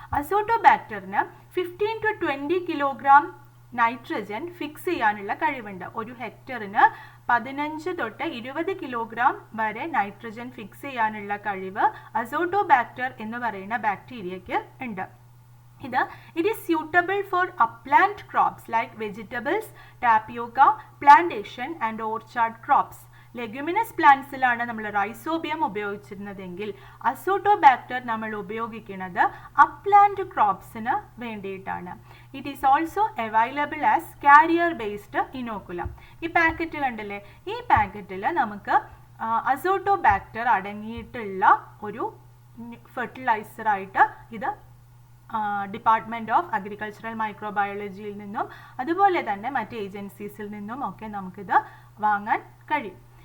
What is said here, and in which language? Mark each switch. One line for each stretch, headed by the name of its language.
Malayalam: അസോട്ടോബാക്ടറിന് 15 to 20 kilogram nitrogen fix ചെയ്യാനുള്ള കഴിവുണ്ട്. ഒരു ഹെക്ടറിന് 15 തൊട്ട് 20 കിലോഗ്രാം വരെ നൈട്രജൻ ഫിക്സ് ചെയ്യാനുള്ള കഴിവ് അസോട്ടോബാക്ടർ എന്ന് പറയുന്ന ബാക്ടീരിയയ്ക്ക് ഉണ്ട്.
English: It is suitable for upland crops like vegetables, tapioca, plantation and orchard crops.
Malayalam: Leguminous പ്ലാന്റ്സിലാണ് നമ്മൾ റൈസോബിയം ഉപയോഗിച്ചിരുന്നതെങ്കിൽ അസോട്ടോബാക്ടർ നമ്മൾ ഉപയോഗിക്കുന്നത് അപ്ലാന്റ് ക്രോപ്സിന് വേണ്ടിയിട്ടാണ്.
English: It is also available as carrier based inoculum.
Malayalam: ഈ പാക്കറ്റ് കണ്ടില്ലേ, ഈ പാക്കറ്റിൽ നമുക്ക് അസോട്ടോബാക്ടർ അടങ്ങിയിട്ടുള്ള ഒരു ഫെർട്ടിലൈസറായിട്ട് ഇത് ഡിപ്പാർട്ട്മെൻറ്റ് ഓഫ് അഗ്രികൾച്ചറൽ മൈക്രോബയോളജിയിൽ നിന്നും അതുപോലെ തന്നെ മറ്റ് ഏജൻസീസിൽ നിന്നും ഒക്കെ നമുക്കിത് വാങ്ങാൻ കഴിയും.